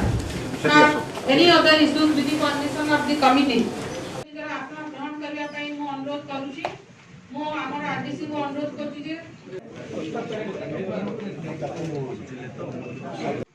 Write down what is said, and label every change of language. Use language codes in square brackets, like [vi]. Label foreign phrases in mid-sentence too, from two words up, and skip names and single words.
[en] Any other issues with the permission of the committee? [or] ଜରା ଆପଣ ଗ୍ରହଣ କରିବା ପାଇଁ ମୋ ଅନୁରୋଧ କରୁଛି। ମୋ ଆମର ଆରଡିସି କୁ ଅନୁରୋଧ କରୁଛି ଯେ